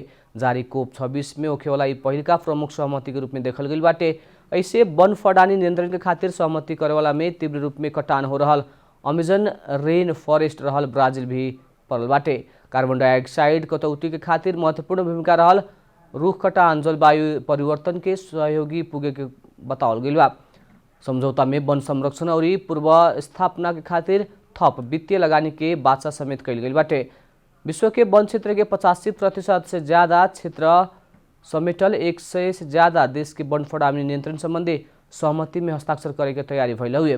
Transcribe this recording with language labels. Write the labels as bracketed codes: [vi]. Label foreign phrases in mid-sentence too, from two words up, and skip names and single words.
[bho] जारी COP26 में होखेवाला ई पहिलका प्रमुख सहमति के रूप में देखल गई बाटे। ऐसे वन फड़ानी नियंत्रण के खातिर सहमति करेवाला में तीव्र रूप में कटान हो रहल अमेजन रेन फॉरेस्ट रहल ब्राजील भी पड़ल बाटे। [en] carbon dioxide [bho] कटौती के खातिर महत्वपूर्ण भूमिका रहल रुख कटान जलवायु परिवर्तन के सहयोगी पुगे के बतावल गई बा। समझौता में वन संरक्षण और पूर्व स्थापना के खातिर थप वित्तीय लगानी के बाचा समेत कैल गई बाटे। विश्व के वन क्षेत्र के 85% से ज्यादा क्षेत्र समेटल 100 से ज्यादा देश के वन फड़ानी नियंत्रण संबंधी सहमति में हस्ताक्षर करे के तैयारी भइल हुए।